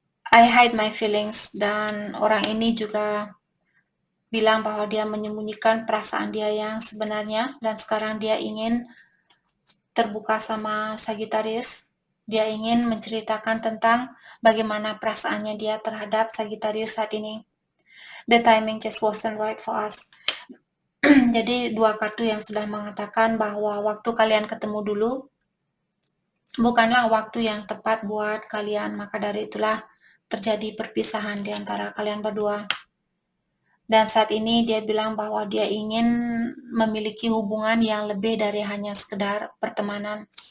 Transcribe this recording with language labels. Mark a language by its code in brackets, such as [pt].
[en] I hide my feelings, [id] dan orang ini juga bilang bahwa dia menyembunyikan perasaan dia yang sebenarnya dan sekarang dia ingin terbuka sama Sagittarius. Dia ingin menceritakan tentang bagaimana perasaannya dia terhadap Sagittarius saat ini. [en] The timing just wasn't right for us. [id] Jadi dua kartu yang sudah mengatakan bahwa waktu kalian ketemu dulu bukanlah waktu yang tepat buat kalian, maka dari itulah terjadi perpisahan di antara kalian berdua. Dan saat ini dia bilang bahwa dia ingin memiliki hubungan yang lebih dari hanya sekedar pertemanan.